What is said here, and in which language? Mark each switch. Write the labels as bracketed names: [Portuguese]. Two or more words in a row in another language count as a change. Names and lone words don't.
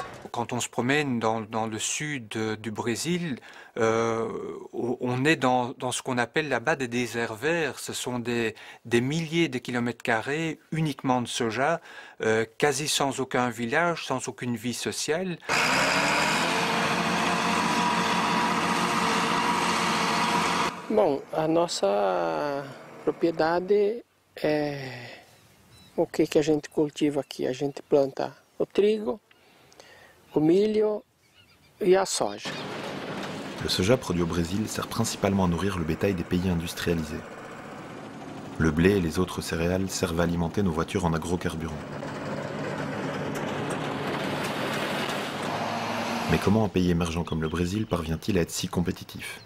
[French] Quand on se promène dans le sud du Brésil, on est dans ce qu'on appelle là-bas des déserts verts. Ce sont des milliers de kilomètres carrés uniquement de soja, quasi sans aucun village, sans aucune vie sociale. [Portuguese] Bom, a nossa propriedade o que a gente cultiva aqui? A gente planta o trigo, o milho e a soja. [French] Le soja produit au Brésil sert principalement à nourrir le bétail des pays industrialisés. Le blé et les autres céréales servent à alimenter nos voitures en agrocarburants. Mais comment un pays émergent comme le Brésil parvient-il à être si compétitif?